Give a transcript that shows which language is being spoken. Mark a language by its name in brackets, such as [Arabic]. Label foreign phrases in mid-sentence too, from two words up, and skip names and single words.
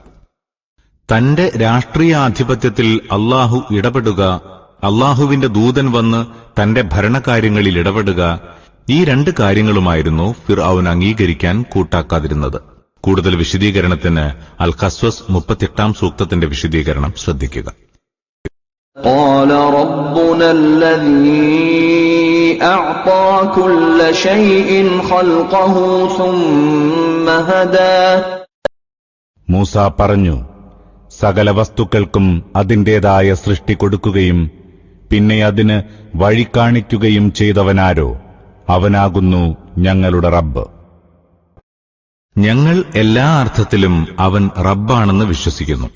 [Malayalam] തന്റെ രാഷ്ട്രീയ ആധിപത്യത്തിൽ അള്ളാഹു ഇടപെടുക, അള്ളാഹുവിന്റെ ദൂതൻ വന്ന് തന്റെ ഭരണകാര്യങ്ങളിൽ ഇടപെടുക, ഈ രണ്ട് കാര്യങ്ങളുമായിരുന്നു ഫിർഔൻ അംഗീകരിക്കാൻ കൂട്ടാക്കാതിരുന്നത്. കൂടുതൽ വിശദീകരണത്തിന് അൽ ഖസ്വസ് 38 സൂക്തത്തിന്റെ വിശദീകരണം ശ്രദ്ധിക്കുക. [Arabic] قال ربنا الذي أعطى كل شيء خلقه ثم هدى. [Malayalam] മൂസ പറഞ്ഞു, സകല വസ്തുക്കൾക്കും അതിന്റേതായ സൃഷ്ടി കൊടുക്കുകയും പിന്നെ അതിന് വഴി കാണിക്കുകയും ചെയ്തവനാരോ അവനാകുന്നു ഞങ്ങളുടെ റബ്ബ്. ഞങ്ങൾ എല്ലാ അർത്ഥത്തിലും അവൻ റബ്ബാണെന്ന് വിശ്വസിക്കുന്നു.